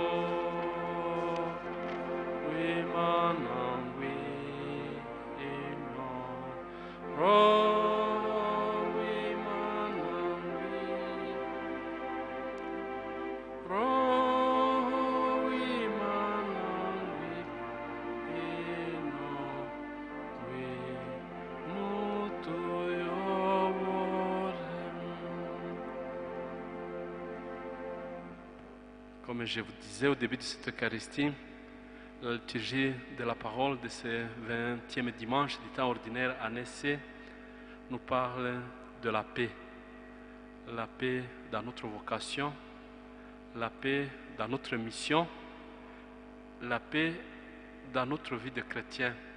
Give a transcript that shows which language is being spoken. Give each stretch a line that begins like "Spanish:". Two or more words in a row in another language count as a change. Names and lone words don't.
Kinyarwanda: w'Imana ngwino, Roho w'Imana ngwino, Roho w'Imana ngwino, ngwino tuyobore.
French: Comme je vous disais au début de cette Eucharistie, la liturgie de la parole de ce 20e dimanche du temps ordinaire année C nous parle de la paix. La paix dans notre vocation, la paix dans notre mission, la paix dans notre vie de chrétien.